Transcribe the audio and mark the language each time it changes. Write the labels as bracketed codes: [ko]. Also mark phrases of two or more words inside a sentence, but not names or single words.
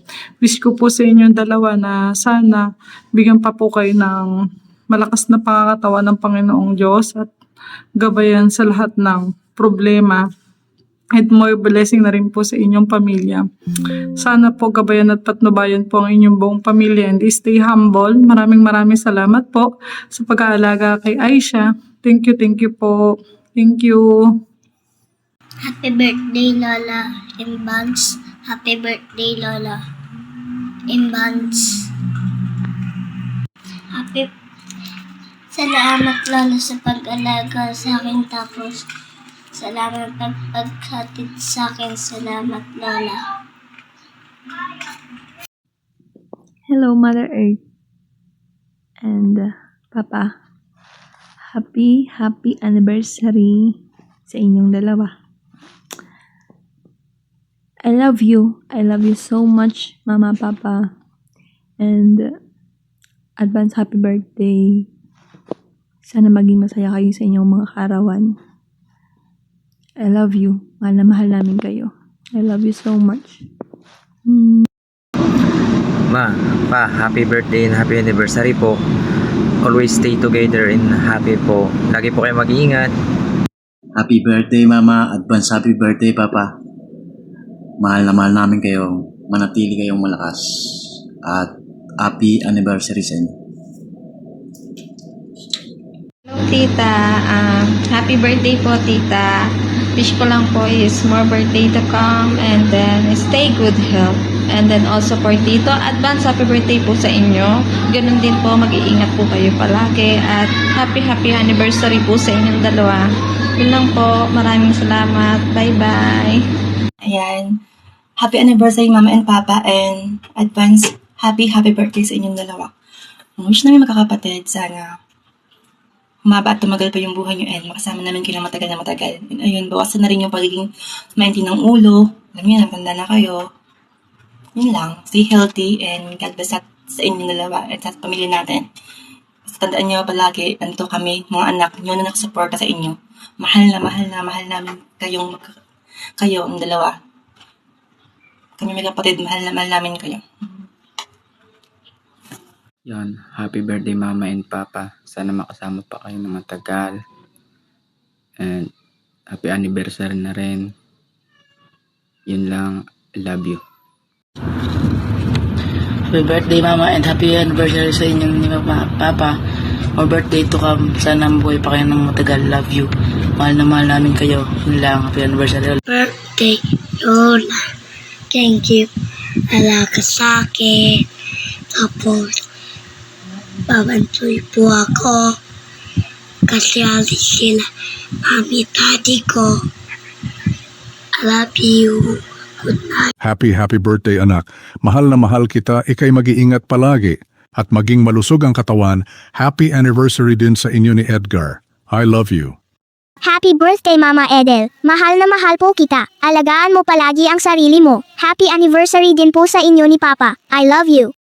[tl] Wish ko po sa inyong dalawa na sana bigyan pa po kayo ng malakas na pangangatawan ng Panginoong Diyos at gabayan sa lahat ng problema at [en] more blessing [tl] na rin po sa inyong pamilya. Sana po gabayan at patnubayan po ang inyong buong pamilya [en] and stay humble. [tl] Maraming salamat po sa pag-aalaga kay Aisha. [en] Thank you po. Thank you. Happy birthday, Lola Imbans. Happy birthday, Lola Imbans. [tl] Salamat, Lola, sa pag-alaga sa akin. Tapos, salamat paghatid sa akin. Salamat, Lola. [en] Hello, Mother Earth and Papa. happy anniversary [tl] sa inyong dalawa. [en] I love you. I love you so much, Mama, Papa. And advance happy birthday. [tl] Sana maging masaya kayo sa inyong mga kaarawan. [en] I love you. [tl] Mahal na mahal namin kayo. [en] I love you so much. Ma, Pa, happy birthday and happy anniversary po. Always stay together and happy po. [tl] Lagi po kayo mag-iingat. [en] Happy birthday, Mama. Advance happy birthday, [tl] Papa. Mahal na mahal namin kayo. Manatili kayong malakas. At [en] happy anniversary [tl] sa inyo. [en] Hello, Tita. Happy birthday po, Tita. Wish [tl] ko lang po [en] is more birthday to come and then stay good health. And then also for Tito, advance happy birthday [tl] po sa inyo. Ganun din po, mag-iingat po kayo palagi. At [en] happy anniversary [tl] po sa inyong dalawa. Yun lang po. Maraming salamat. Bye-bye. Ayan. [en] Happy anniversary, Mama and Papa, and advance happy birthday [tl] sa inyong dalawa. Wish namin magkakapatid, sana humaba at tumagal pa yung buhay nyo and makasama namin kayo ng matagal na matagal. And ayun, bawasan na rin yung pagiging maintin ng ulo. Alam niyo, nagtanda na kayo. Yun lang. [en] Stay healthy and God bless [tl] sa inyong dalawa at sa pamilya natin. Basta tandaan nyo palagi, nandito kami, mga anak nyo na nakasuporta sa inyo. Mahal namin kayo ang dalawa. Kami mga kapatid, mahal namin kayo. [en] Yon, happy birthday Mama and Papa. [tl] Sana makasama pa kayo ng matagal. [en] And happy anniversary [tl] na rin. Yun lang, [en] I love you. Happy birthday, Mama, and happy anniversary [tl] sa inyong ni [en] Papa. More birthday to come. [tl] Sana mabuhay pa kayo ng matagal. [en] Love you. [tl] Mahal na mahal namin kayo. Yun lang, [en] happy anniversary. Birthday, Lola. Thank you. [tl] Alaga sa akin. Tapos, babantuy po ako. Kasi alis sila. Mami, daddy ko. [en] I love you. Good night. Happy birthday anak. [tl] Mahal na mahal kita, ikay mag-iingat palagi. At maging malusog ang katawan, [en] happy anniversary [tl] din sa inyo ni Edgar. [en] I love you. Happy birthday, [tl] Mama Edel. Mahal na mahal po kita. Alagaan mo palagi ang sarili mo. [en] Happy anniversary [tl] din po sa inyo ni Papa. [en] I love you.